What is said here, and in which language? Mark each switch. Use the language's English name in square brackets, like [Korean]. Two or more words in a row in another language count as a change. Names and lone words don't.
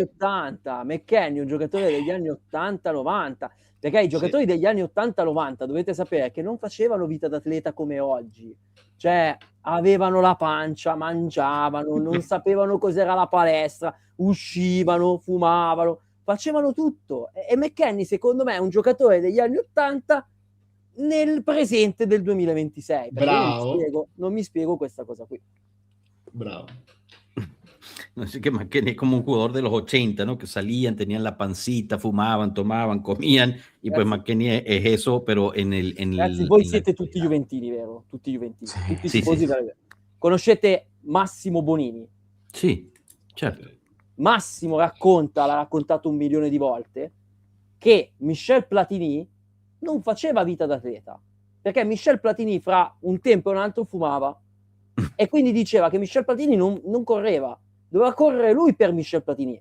[Italian] 80, McKennie è un giocatore degli anni 80-90, perché i giocatori degli anni 80-90 dovete sapere che non facevano vita d'atleta come oggi, cioè avevano la pancia, mangiavano, non sapevano cos'era la palestra, uscivano, fumavano, facevano tutto. E McKennie secondo me è un giocatore degli anni 80 nel presente del 2026, perché Bravo. non mi spiego questa cosa qui. Bravo. [Spanish] No sé qué McKennie es como un jugador de los 80, ¿no? Que salían, tenían la pancita, fumaban, tomaban, comían, y pues [Italian] Grazie. [Spanish] McKennie es eso, pero [Italian] Ragazzi, voi [Spanish] en la [Italian] siete tutti [Spanish] actualidad. [Italian] juventini, vero? Tutti juventini, Sì. tutti Sì, tifosi sì. della- Conoscete Massimo Bonini? Sí, certo. Massimo l'ha raccontato 1 milione di volte, che Michel Platini non faceva vita d'atleta, perché Michel Platini fra un tempo e un altro fumava, e quindi diceva che Michel Platini non correva, doveva correre lui per Michel Platini.